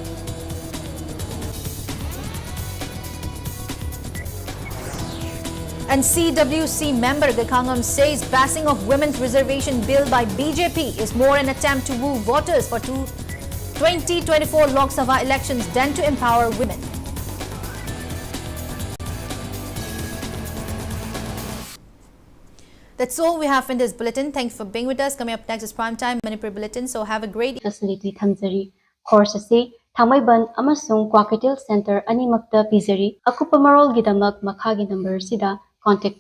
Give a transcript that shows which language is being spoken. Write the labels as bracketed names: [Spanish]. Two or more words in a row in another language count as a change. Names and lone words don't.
[English] And CWC member Gekangam says passing of Women's Reservation Bill by BJP is more an attempt to woo voters for 2024 Lok Sabha elections than to empower women. That's all we have in this bulletin. Thanks for being with us. Coming up next is Primetime Manipur Bulletin. So have a great [Manipuri] facility thamjari. Course ase Thangmaiban amasung Kwakitil Center animakta pizari. Akupa marol gidamak makhagi number sida contact